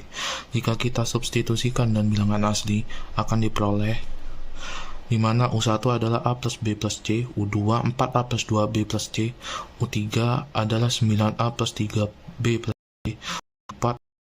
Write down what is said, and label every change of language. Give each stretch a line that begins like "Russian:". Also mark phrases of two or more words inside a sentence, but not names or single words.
Indonesian: Jika kita substitusikan dan bilangan asli akan diperoleh, di mana U1 adalah A plus B plus C, U2 4A plus 2B plus C, U3 adalah 9A plus 3B plus C, U4